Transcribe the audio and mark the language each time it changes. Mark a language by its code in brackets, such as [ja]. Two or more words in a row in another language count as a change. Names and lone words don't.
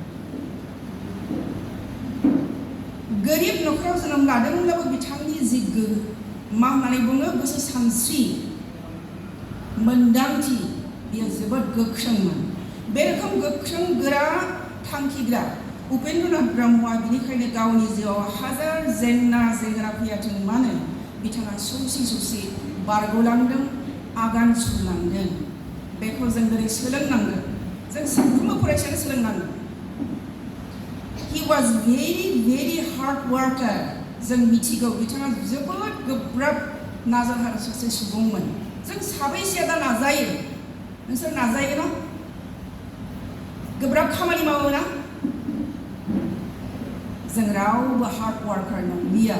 [brx] गोरिब न'खराव जोनोम लादोंब्लाबो बिथांनि जि मा होननानै बुङो गोसो सानस्रि मोनदांथि बेयो जोबोद गोख्रोंमोन बे रोखोम गोख्रों गोरा थांखिग्रा उपेन्द्रनाथ ब्रह्मआ बिनिखायनो गावनि जिउआव हाजार जेंना जेंना फैयाथों मानो बिथाङा सौसि सौसि बारग'लांदों आगान सुरलांदों बेखौ जों दिनै सोलोंनांगोन जों साफ्रोमबो फरायसायानो सोलोंनांगौ. [en] He was very hard worker. [brx] जों मिथिगौ बिथाङा जोबोद गोब्राब नाजाथार सासे सुबुंमोन. जों साबैसेया दा नाजायो? नोंसोर नाजायो ना? गोब्राब खामानि मावो ना? जों रावबो [en] hard worker [brx] नंलिया.